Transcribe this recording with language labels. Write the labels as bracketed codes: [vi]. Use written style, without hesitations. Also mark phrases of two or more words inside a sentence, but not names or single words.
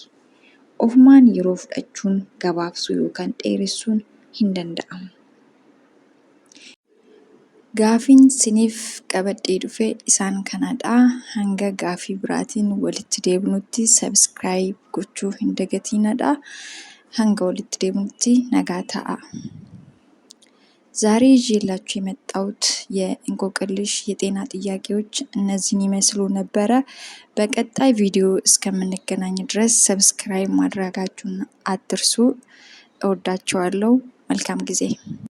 [om] Ofumaan yeroo fudhachuun gabaabsuu yookaan dheeressuun hin danda'amu. Gaaffiin isiniif qabadhee dhufe isaan kanadha. Hanga gaaffii biraatiin walitti deebinutti ሰብስክራይብ gochuu hin dagatinadha. hanga walitti deebinutti nagaatti [am] ዛሬ ይዤላችሁ የመጣሁት የእንቆቅልሽ የጤና ጥያቄዎች እነዚህን ይመስሉ ነበረ። በቀጣይ ቪዲዮ እስከምንገናኝ ድረስ ሰብስክራይብ ማድረጋችሁን አትርሱ። እወዳችኋለሁ። መልካም ጊዜ